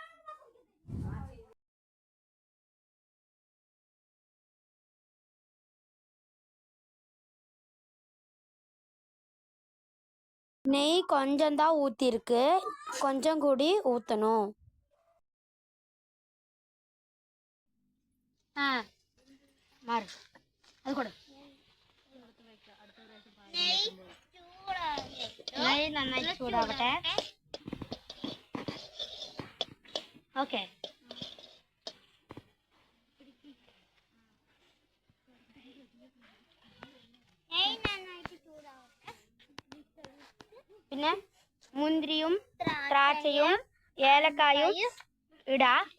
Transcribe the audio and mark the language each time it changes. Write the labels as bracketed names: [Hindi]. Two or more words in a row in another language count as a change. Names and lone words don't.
[Tamil] நெய் கொஞ்சம் தான் ஊற்றிருக்கு, கொஞ்சம் கூடி ஊற்றணும். மாறு அது கூட [Malayalam] നെയ്യ് നന്നായിട്ട് ചൂടാവട്ടെ. ഓക്കെ. പിന്നെ മുന്തിരിയും ദ്രാക്ഷയും ഏലക്കായും ഇടാ.